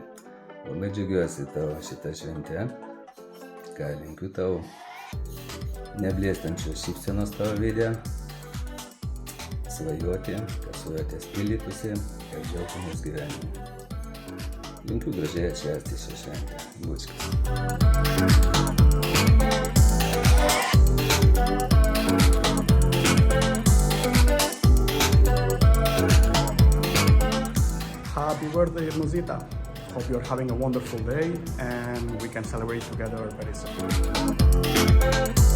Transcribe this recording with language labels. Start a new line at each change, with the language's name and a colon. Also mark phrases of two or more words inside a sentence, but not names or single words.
Lithuanian: Labai džiaugiuosi tavo šitą šventę, ką linkiu tau neblėstančios šypsenos tavo veide, svajoti, kad svajotės pildytųsi ir džiaugtumės gyvenimu. Linkiu gražiai atšvęsti šią šventę. Bučkis.
English: Happy birthday, Irmuzita. Hope you're having a wonderful day and we can celebrate together very soon.